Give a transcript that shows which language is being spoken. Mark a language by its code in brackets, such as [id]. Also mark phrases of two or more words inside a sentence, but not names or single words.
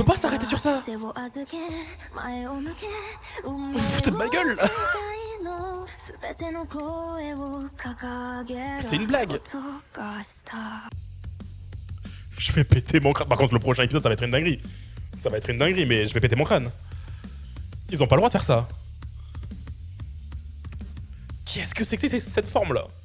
[fr] On peut pas s'arrêter sur ça. [ja] 背を預け前を向け [fr] Vous vous foutez de ma gueule là. C'est une blague. Je vais péter mon crâne. Par contre, le prochain épisode, ça va être une dinguerie. Ça va être une dinguerie, mais je vais péter mon crâne. Ils ont pas le droit de faire ça. Qu'est-ce que c'est que cette forme-là?